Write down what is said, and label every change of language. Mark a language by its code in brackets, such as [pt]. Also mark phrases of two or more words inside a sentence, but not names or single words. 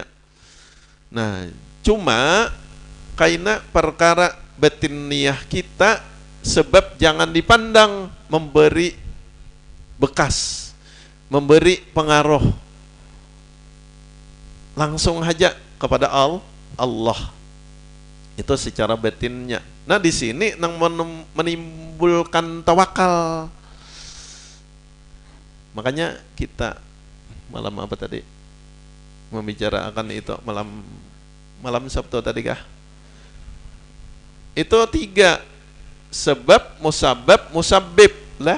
[id] Nah cuma karena perkara batiniah kita, sebab jangan dipandang memberi bekas, memberi pengaruh, langsung aja kepada Allah. Itu secara batinnya. Nah di sini nang menimbulkan tawakal. Makanya kita malam apa tadi membicarakan itu malam Sabtu tadi kah? Itu 3 sebab, musabab, musabbib lah.